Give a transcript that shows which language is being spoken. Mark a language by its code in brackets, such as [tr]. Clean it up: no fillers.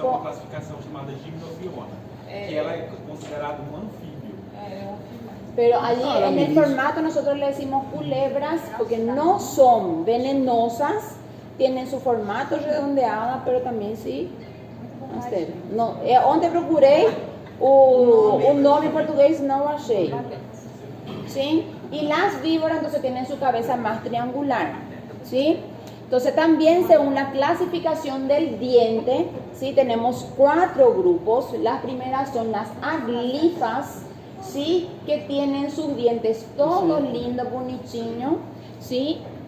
[pt] são uma classificação chamada gimnobiona, que ela é considerada um anfíbio. [es] Pero allí en el formato nosotros le decimos culebras porque no son venenosas, tienen su formato redondeado, pero también sí. [pt] No, onde procurei o nome em português não achei. [es] ¿Sí? Y las víboras entonces tienen su cabeza más triangular, ¿sí? Entonces también según la clasificación del diente, ¿sí? Tenemos 4 grupos. Las primeras son las aglifas, ¿sí? Que tienen sus dientes todos lindos, bonitinhos, ¿sí?